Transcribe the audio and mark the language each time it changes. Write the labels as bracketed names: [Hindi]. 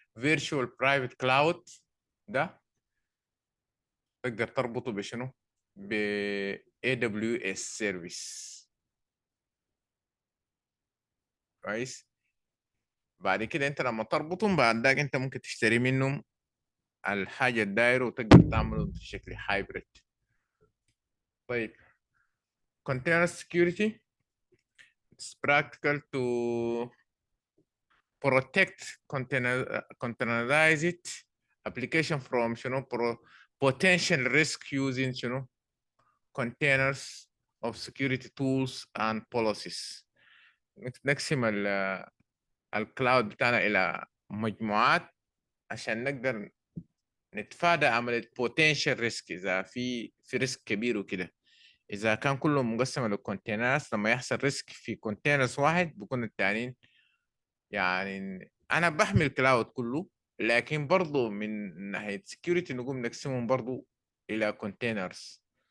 [Arabic] Virtual Private Cloud ده تقدر تربطه بشنو؟ ب AWS Service. كويس. بعد كده انت لما تربطهم بعد ذاك انت ممكن تشتري منهم الحاجة الدايرة وتقدر تعمله في شكل هايبريد. [English] طيب container security it's practical to protect containerized application from potential risk using containers of security tools and policies. [Arabic] نقسم الكلاود بتاعنا إلى مجموعات عشان نقدر نتفادى عملية [English] potential risk [Arabic] إذا في ريسك كبير وكده. إذا كان كله مقسم للكونتينرز لما يحصل ريسك في كونتينرز واحد بيكون التانيين يعني أنا بحمل كلاود كله، لكن برضو من ناحية security نقوم نقسمهم برضو إلى كونتينرز.